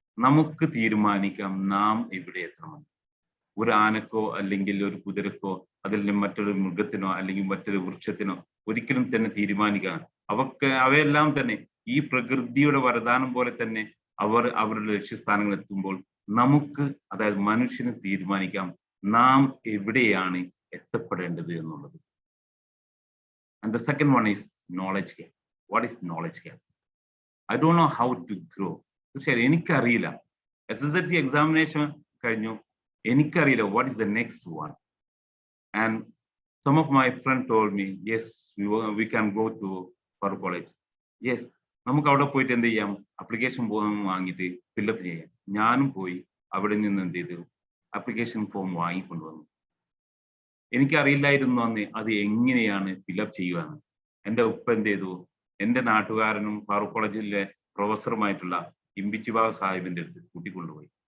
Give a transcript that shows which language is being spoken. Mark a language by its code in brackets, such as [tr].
[ml] നമുക്ക് തീരുമാനിക്കാം നാം എവിടെ എത്തണമെന്ന്. ഒരു ആനക്കോ അല്ലെങ്കിൽ ഒരു കുതിരക്കോ അതിൽ മറ്റൊരു മൃഗത്തിനോ അല്ലെങ്കിൽ മറ്റൊരു വൃക്ഷത്തിനോ ഒരിക്കലും തന്നെ തീരുമാനിക്കാൻ അവയെല്ലാം തന്നെ ഈ പ്രകൃതിയുടെ വരദാനം പോലെ തന്നെ അവർ അവരുടെ ലക്ഷ്യസ്ഥാനങ്ങൾ എത്തുമ്പോൾ നമുക്ക്, അതായത് മനുഷ്യന് തീരുമാനിക്കാം നാം എവിടെയാണ് എത്തപ്പെടേണ്ടത് എന്നുള്ളത്. [en] And the second one is knowledge gap. What is knowledge gap? I don't know how to grow. [ml] തീർച്ചയായും എനിക്കറിയില്ല. SSLC എക്സാമിനേഷൻ കഴിഞ്ഞു, എനിക്കറിയില്ല [en] what is the next one. And some of my friends told me, yes, we can go to Farouk College. [ml] Yes, നമുക്ക് അവിടെ പോയിട്ട് എന്ത് ചെയ്യാം, application form വാങ്ങിയിട്ട് ഫില്ലപ്പ് ചെയ്യാം. ഞാനും പോയി അവിടെ നിന്ന് എന്ത് ചെയ്തു, അപ്ലിക്കേഷൻ ഫോം വാങ്ങിക്കൊണ്ടുവന്നു. എനിക്കറിയില്ലായിരുന്നു അന്ന് അത് എങ്ങനെയാണ് ഫില്ലപ്പ് ചെയ്യുവാന്ന്. എൻ്റെ ഉപ്പ എന്ത് ചെയ്തു, എൻ്റെ നാട്ടുകാരനും ഫാറൂഖ് കോളേജിലെ പ്രൊഫസറുമായിട്ടുള്ള ഇമ്പിച്ചി ബാബ സാഹിബിന്റെ അടുത്ത് കൂട്ടിക്കൊണ്ടുപോയി.